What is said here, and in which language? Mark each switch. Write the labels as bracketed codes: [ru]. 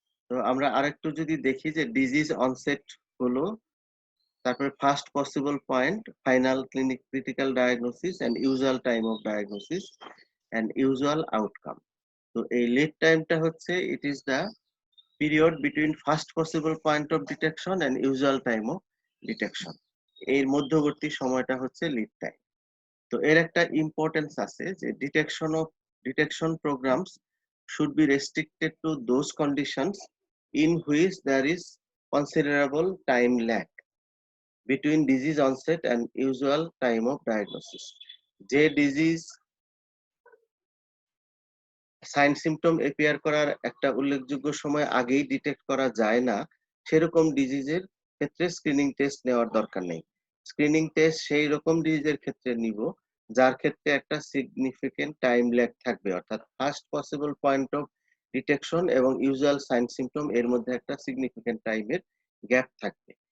[bn] তো আমরা আরেকটু যদি দেখি যে ডিজিজ অনসেট হলো, তারপরে [en] First possible point, final critical diagnosis and usual time of diagnosis and usual outcome. [bn] তো এই লিড টাইমটা হচ্ছে [en] It is the period between first possible point of detection and usual time of detection. [bn] এর মধ্যবর্তী সময়টা হচ্ছে লিড টাইম। তো এর একটা ইম্পর্টেন্স আছে যে [en] Detection programmes should be restricted to those conditions in which there is considerable time lag between disease onset and usual time of diagnosis. [bn] যে ডিজিজ সাইন সিম্পটম এপিয়ার করার একটা উল্লেখযোগ্য সময় আগেই ডিটেক্ট করা যায় না, সেরকম ডিজিজের ক্ষেত্রে স্ক্রিনিং টেস্ট নেওয়ার দরকার নেই। স্ক্রিনিং টেস্ট সেই রকম ডিজিজের ক্ষেত্রে নিব যার ক্ষেত্রে একটা সিগনিফিকেন্ট টাইম ল্যাগ থাকবে, অর্থাৎ first possible point of detection এবং ইউজুয়াল সাইন সিম্পটম এর মধ্যে একটা সিগনিফিকেন্ট টাইমের গ্যাপ থাকবে।